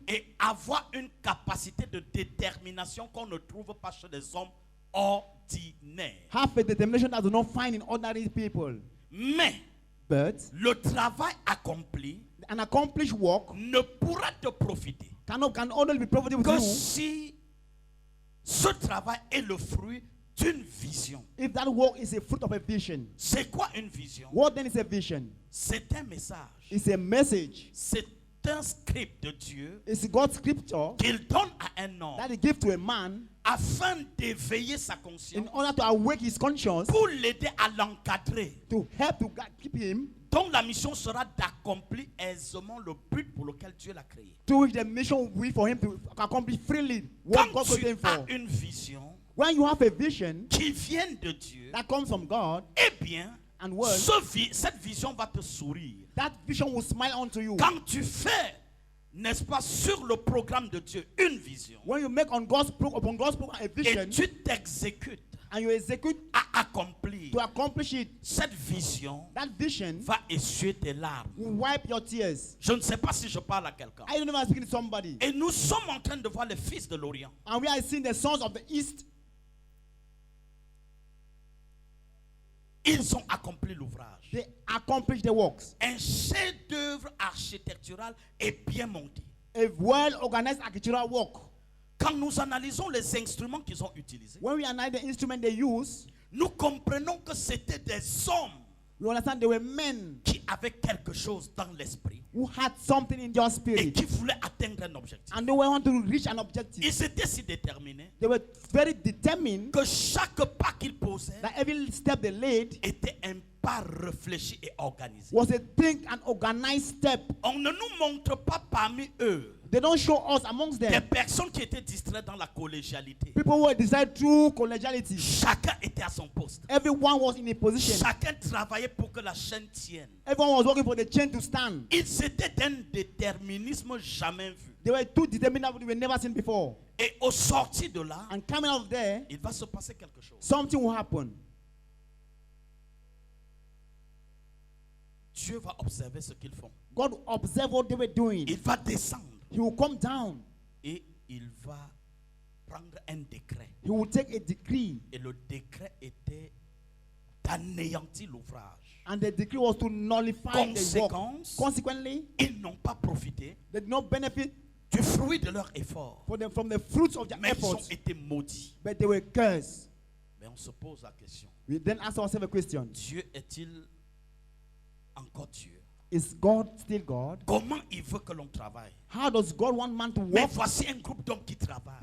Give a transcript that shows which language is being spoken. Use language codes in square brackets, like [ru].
[fr] et avoir une capacité de détermination qu'on ne trouve pas chez les hommes ordinaires. [en] have a determination that do not find in ordinary people. [fr] Mais [en] But [fr] le travail accompli [en] an accomplished work [fr] ne pourra te profiter [en] can only be profitable to [fr] que [en] you [fr] si ce travail est le fruit d'une vision. [en] if that work is a fruit of a vision. [fr] C'est quoi une vision? [en] What then is a vision? [fr] C'est un message. [en] It's a message. [fr] C'est un script de Dieu [en] It's God's scripture [fr] qu'il donne à un homme [en] that He gives to a man [fr] afin d'éveiller sa [en] in [fr] conscience [en] order to awake his conscience, [fr] pour l'aider à l'encadrer [en] to help to keep him [fr] dont la mission sera d'accomplir aisément le but pour lequel Dieu l'a créé. [en] To which the mission will be for him to accomplish freely what [fr] Quand [en] God [fr] tu [en] created him as for. [fr] une vision [en] When you have a vision [fr] qui vient de Dieu, [en] that comes from God [fr] eh bien, [en] and word, [fr] cette vision va te sourire. [en] that vision will smile onto you. [fr] Quand tu fais, n'est-ce pas, sur le programme de Dieu, une vision, [en] When you make upon God's program a [fr] et [en] vision [fr] tu t'exécutes [en] and you execute [fr] à accomplir, [en] to accomplish it, [fr] cette vision [en] that vision [fr] va essuyer tes larmes. [en] will wipe your tears. [fr] Je ne sais pas si je parle à quelqu'un. [en] I don't know if I'm speaking to somebody. [fr] Et nous sommes en train de voir les fils de l'Orient. [en] And we are seeing the sons of the East. [fr] Ils ont accompli l'ouvrage. [en] They accomplish the works. [fr] Un chef-d'œuvre architectural est bien monté. [en] A well-organized architectural work. [fr] Quand nous analysons les instruments qu'ils ont utilisés, [en] When we analyze the instrument they use, [fr] nous comprenons que c'était des hommes [en] we understand they were men [fr] qui avaient quelque chose dans l'esprit [en] who had something in their [fr] et [en] spirit. [fr] qui voulaient atteindre un objectif. [en] And they want to reach an objective. [fr] Ils étaient si déterminés [en] They were very determined [fr] que chaque pas qu'ils posaient [en] that every step they laid [fr] était un pas réfléchi et organisé. [en] was a think and organized step. [fr] On ne nous montre pas parmi eux [en] They don't show us amongst [fr] des [en] them [fr] personnes qui étaient distraites dans la collégialité. [en] people who were decided through collegiality. [fr] Chacun était à son poste. [en] Everyone was in a position. [fr] Chacun travaillait pour que la chaîne tienne. [en] Everyone was working for the chain to stand. [fr] Ils étaient d'un déterminisme jamais vu. [en] They were too determined that we were never seen before. [fr] Et au sortir de là, [en] And coming out of there, [fr] il va se passer quelque chose. [en] something will happen. [fr] Dieu va observer ce qu'ils font. [en] God observed what they were doing. [fr] Il va descendre [en] He will come down. [fr] et il va prendre un décret. [en] He will take a decree. [fr] Et le décret était d'anéantir l'ouvrage. [en] And the decree was to nullify the work. [fr] Conséquence, [en] Consequently, [fr] ils n'ont pas profité [en] they did not benefit [fr] du fruit de leur effort. [en] from the fruits of their [fr] Mais ils ont [en] efforts, [fr] été maudits. [en] but they were cursed. [fr] Mais on se pose la question. [en] We then ask ourselves a question. [fr] Dieu est-il encore Dieu? [en] Is God still God? [fr] Comment il veut que l'on travaille? [en] How does God want man to [fr] Mais [en] walk? [fr] voici un groupe d'hommes qui travaillent.